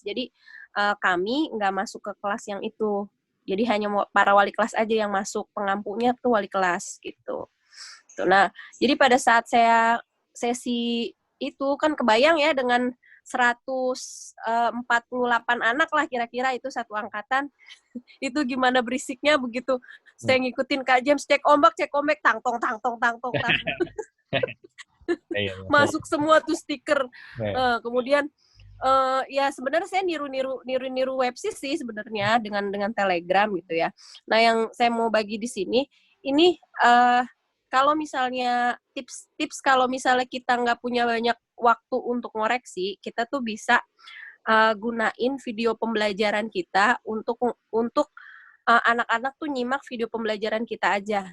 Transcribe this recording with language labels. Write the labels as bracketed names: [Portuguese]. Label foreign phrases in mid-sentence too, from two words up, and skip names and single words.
[Indonesian] Jadi kami nggak masuk ke kelas yang itu. Jadi hanya para wali kelas aja yang masuk, pengampunya tuh wali kelas gitu. Nah, jadi pada saat saya sesi itu kan kebayang ya dengan 148 anak lah kira-kira itu satu angkatan. Itu gimana berisiknya begitu Hmm. saya ngikutin Kak James cek ombak, tang tong tang tong tang tong tang. Iya, iya, saya, Masuk semua tuh stiker. iya. Kemudian ya sebenarnya saya niru websis sih sebenarnya dengan Telegram gitu ya. Nah yang saya mau bagi di sini ini kalau misalnya tips kalau misalnya kita nggak punya banyak waktu untuk ngoreksi, kita tuh bisa gunain video pembelajaran kita untuk anak-anak tuh nyimak video pembelajaran kita aja.